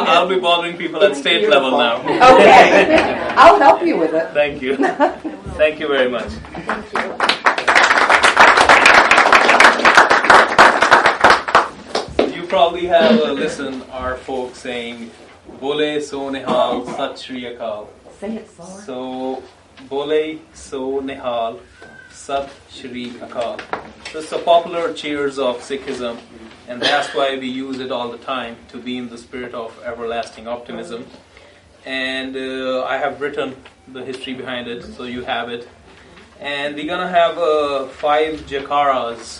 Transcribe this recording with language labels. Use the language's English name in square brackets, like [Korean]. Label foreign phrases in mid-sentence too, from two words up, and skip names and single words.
[English] I'll be bothering people at state beautiful. level now. Okay. I'll help you with it. Thank you. Thank you very much. Thank you. You probably have listened our folks saying, [Punjabi] ਬੋਲੇ ਸੋ ਨਿਹਾਲ, ਸਤਿ ਸ੍ਰੀ ਅਕਾਲ. [English] Say it slower. So, [Punjabi] ਬੋਲੇ ਸੋ ਨਿਹਾਲ, ਸਤਿ ਸ੍ਰੀ ਅਕਾਲ. [English] So it's the popular cheers of Sikhism, and that's why we use it all the time to be in the spirit of everlasting optimism. And I have written the history behind it, so you have it. And we're gonna have 5 jakaras.